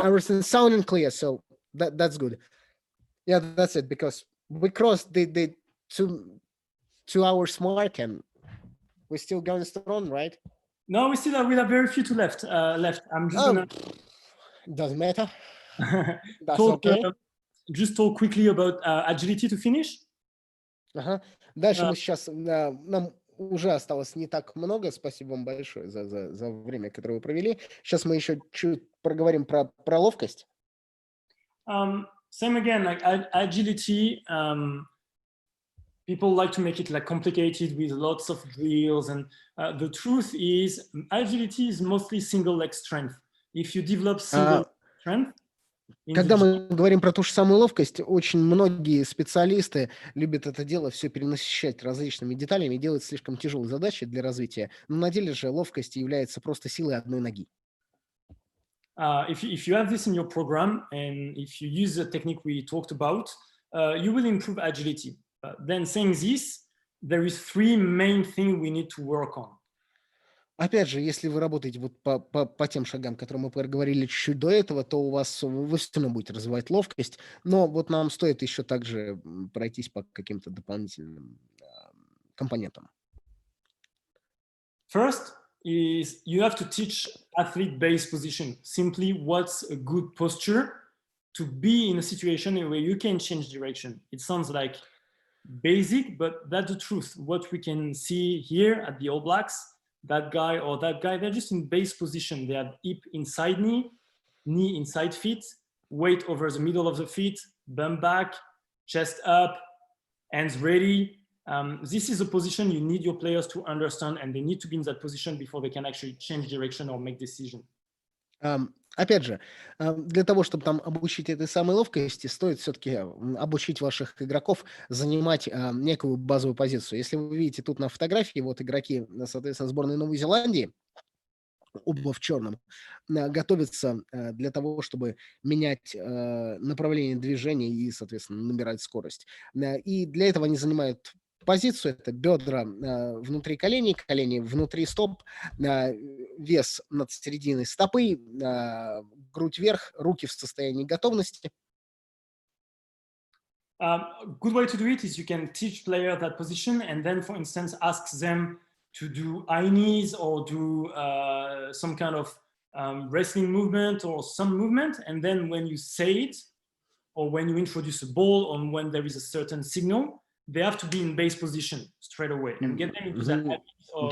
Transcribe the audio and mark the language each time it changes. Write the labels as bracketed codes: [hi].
[en] everything's sounding clear, so that's good. Yeah, that's it, because we crossed the 2 hours mark and we're still going strong, right? no, we have very few to left. I'm just Oh, gonna doesn't matter. That's talk, okay. just talk quickly about agility to finish. [ru] Ага. Дальше Да. мы сейчас, нам уже осталось не так много. Спасибо вам большое за время, которое вы провели. Сейчас мы еще чуть проговорим про ловкость. [en] Same again, like agility. People like to make it like complicated with lots of drills, and the truth is, agility is mostly single leg strength. If you develop single strength, [ru] Когда мы говорим про ту же самую ловкость, очень многие специалисты любят это дело все перенасыщать различными деталями и делать слишком тяжелые задачи для развития. Но на деле же ловкость является просто силой одной ноги. [en] If you have this in your program and if you use the technique we talked about, you will improve agility. Then saying this, there is 3 main things we need to work on. [ru] Опять же, если вы работаете вот по тем шагам, которые мы проговорили чуть-чуть до этого, то вы все равно будете развивать ловкость. Но вот нам стоит еще также пройтись по каким-то дополнительным компонентам. [en] First is you have to teach athlete base position. Simply what's a good posture to be in a situation where you can change direction. It sounds like basic, but that's the truth. What we can see here at the All Blacks, that guy or that guy, they're just in base position. They have hip inside knee, knee inside feet, weight over the middle of the feet, bum back, chest up, hands ready. This is a position you need your players to understand, and they need to be in that position before they can actually change direction or make decision. [ru] Опять же, для того, чтобы там обучить этой самой ловкости, стоит все-таки обучить ваших игроков занимать некую базовую позицию. Если вы видите тут на фотографии, вот игроки, соответственно, сборной Новой Зеландии, оба в черном, готовятся для того, чтобы менять направление движения и, соответственно, набирать скорость. И для этого они занимают позицию, это бедра внутри коленей, колени внутри стоп, вес над серединой стопы, грудь вверх, руки в состоянии готовности. [en] Good way to do it is you can teach player that position and then, for instance, ask them to do high knees or do some kind of wrestling movement or some movement. And then when you say it, or when you introduce a ball, or when there is a certain signal, they have to be in base position straight away and get them into that habit of...